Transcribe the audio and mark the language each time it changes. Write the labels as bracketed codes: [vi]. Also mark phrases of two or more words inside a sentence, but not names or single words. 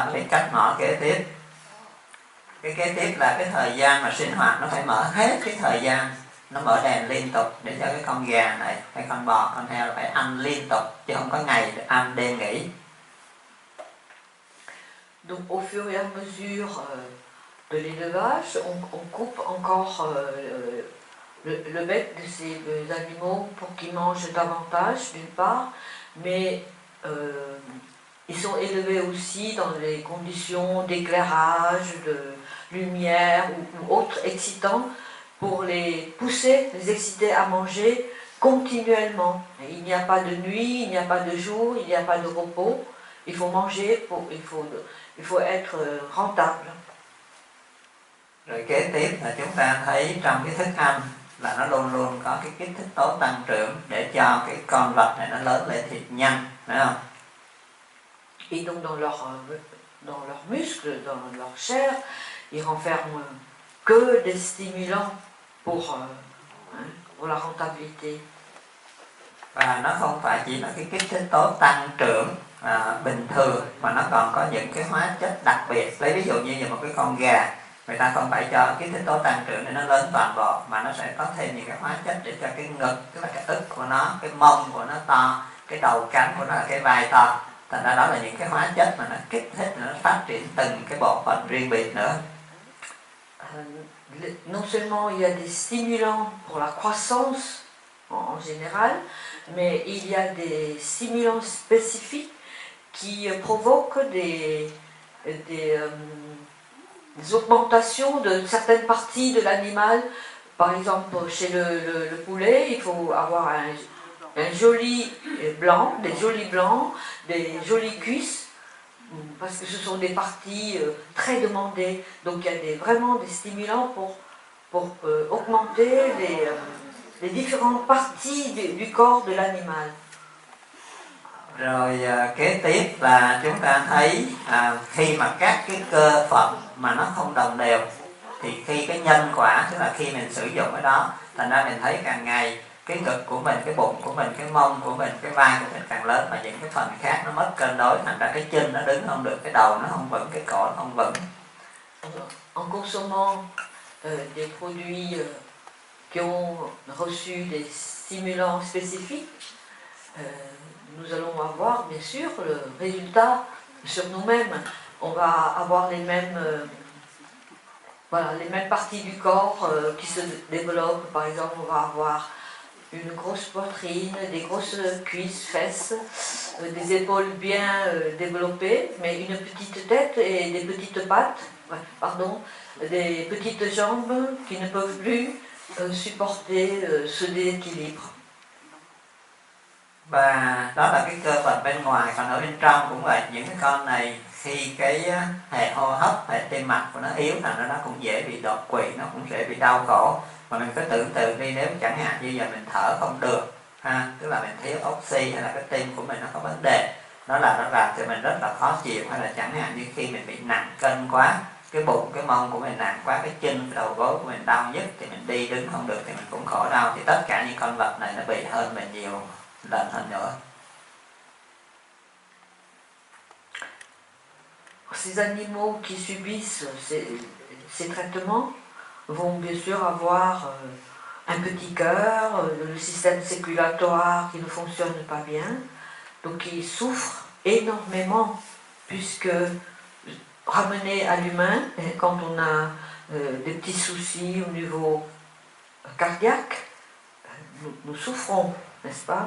[vi] Nó bị cắt mỏ kế tiếp. Cái kế tiếp là cái thời gian mà sinh hoạt nó phải mở hết cái thời gian, nó mở đèn liên tục để cho cái con gà này, hay con bò, con heo phải ăn liên tục chứ không có ngày ăn đêm nghỉ. [fr] Donc au fur et à mesure de l'élevage, on coupe encore le bec de ces animaux pour qu'ils mangent davantage d'une part, mais ils sont élevés aussi dans les conditions d'éclairage, de lumière ou autres excitants pour les pousser, les exciter à manger continuellement. Il n'y a pas de nuit, il n'y a pas de jour, il n'y a pas de repos. Il faut manger, il faut être rentable. [vi] Rồi kế tiếp là chúng ta thấy trong cái thức ăn là nó luôn luôn có cái kích thích tố tăng trưởng để cho cái con vật này nó lớn lên thiệt nhanh, phải không? [fr] Et donc dans leurs muscles, dans leur chair, ils renferment que des stimulants pour la rentabilité. [vi] Và nó không phải chỉ là cái kích thích tố tăng trưởng bình thường, mà nó còn có những cái hóa chất đặc biệt. Lấy ví dụ như một cái con gà, người ta không phải cho kích thích tố tăng trưởng để nó lớn toàn bộ, mà nó sẽ có thêm những cái hóa chất để cho cái ngực, tức là cái ức của nó, cái mông của nó to, cái đầu cánh của nó là cái vai to. Thành ra đó là những cái hóa chất mà nó kích thích, nó phát triển từng cái bộ phận riêng biệt nữa. [fr] Non seulement il y a des stimulants pour la croissance en général, mais il y a des stimulants spécifiques qui provoquent des augmentations de certaines parties de l'animal. Par exemple, chez le poulet, il faut avoir un joli blanc, des jolis blancs, des jolies cuisses, parce que ce sont des parties très demandées. Donc il y a vraiment des stimulants pour augmenter les différentes parties du corps de l'animal. [vi] Rồi kế tiếp là chúng ta thấy khi mà các cái cơ phận mà nó không đồng đều thì khi cái nhân quả, tức là khi mình sử dụng cái đó, thành ra mình thấy càng ngày cái ngực của mình, cái bụng của mình, cái mông của mình, cái vai của mình càng lớn, mà những cái phần khác nó mất cân đối, thành ra cái chân nó đứng không được, cái đầu nó không vững, cái cổ nó không vững. [fr] En consommant des produits qui ont reçu des stimulants spécifiques, nous allons avoir bien sûr le résultat sur nous-mêmes. On va avoir les mêmes, les mêmes parties du corps qui se développent. Par exemple, on va avoir une grosse poitrine, des grosses cuisses, fesses, des épaules bien développées, mais une petite tête et des petites pattes, des petites jambes qui ne peuvent plus supporter ce déséquilibre. [vi] Và đó là cái cơ phận bên ngoài, còn ở bên trong cũng vậy. Những cái con này khi cái hệ hô hấp, hệ tim mạch của nó yếu, thành ra nó cũng dễ bị đột quỵ, nó cũng dễ bị đau khổ. Mà mình cứ tưởng tượng đi, nếu chẳng hạn như giờ mình thở không được, tức là mình thiếu oxy, hay là cái tim của mình nó có vấn đề, nó làm cho mình rất là khó chịu. Hay là chẳng hạn như khi mình bị nặng cân quá, cái bụng, cái mông của mình nặng quá, cái chân, cái đầu gối của mình đau nhất, thì mình đi đứng không được thì mình cũng khổ đau. Thì tất cả những con vật này nó bị hơn mình nhiều lần hơn nữa. [fr] Ces animaux qui subissent ces traitements vont bien sûr avoir un petit cœur, le système circulatoire qui ne fonctionne pas bien, donc ils souffrent énormément, puisque ramené à l'humain, quand on a des petits soucis au niveau cardiaque, nous souffrons, n'est-ce pas?